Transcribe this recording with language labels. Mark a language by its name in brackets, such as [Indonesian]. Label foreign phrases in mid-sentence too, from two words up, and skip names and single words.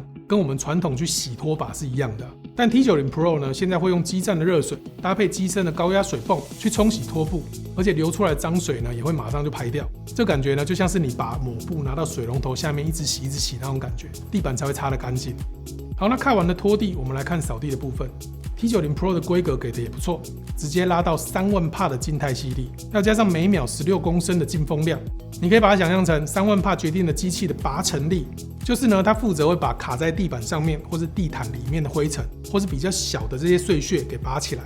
[Chinese] 跟我們傳統去洗拖把是一樣的。但 T90 Pro 呢，現在會用基站的熱水搭配機身的高壓水泵去沖洗拖布，而且流出來的髒水呢也會馬上就排掉。這感覺呢就像是你把抹布拿到水龍頭下面一直洗那種感覺，地板才會擦得乾淨。好，那看完了拖地，我們來看掃地的部分。T90 Pro 的規格給的也不錯，直接拉到3萬帕的靜態吸力，要加上每秒16公升的進風量。你可以把它想象成3萬帕決定了機器的拔塵力，就是呢它負責會把卡在地板上面或是地毯裡面的灰塵，或是比較小的這些碎屑給拔起來。